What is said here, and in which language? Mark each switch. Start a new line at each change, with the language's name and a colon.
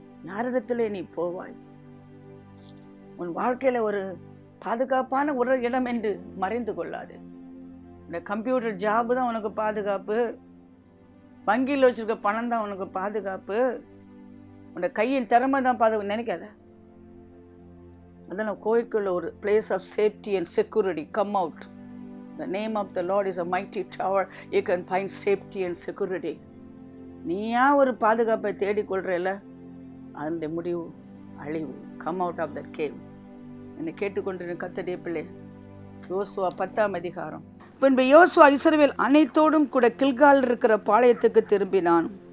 Tamil: யாரிடத்திலே நீ போவாய்? உன் வாழ்க்கையில் ஒரு பாதுகாப்பான ஒரு இடம் என்று மறைந்து கொள்ளாது. இந்த கம்ப்யூட்டர் ஜாபு தான் உனக்கு பாதுகாப்பு, வங்கியில் வச்சிருக்க பணம் தான் உனக்கு பாதுகாப்பு, உன்னோட கையின் திறமை தான் பாதுகாப்பு நினைக்காத. அதனால் கோயிலுக்குள்ள ஒரு
English: Place of safety and security. Come out. The name of the Lord is a mighty tower. You can find safety and security.
Tamil: நீயா ஒரு பாதுகாப்பை தேடிக்கொள்றல, அதனுடைய முடிவு அழிவு.
English: Come out of that cave.
Tamil: என்னை கேட்டுக்கொண்டிருந்த கர்த்தருடைய பிள்ளை, யோசுவா 10ஆம் அதிகாரம். பின்பு யோசுவா இஸ்ரவேல் அனைத்தோடும் கூட கில்கால் இருக்கிற பாளையத்துக்கு திரும்பினான்.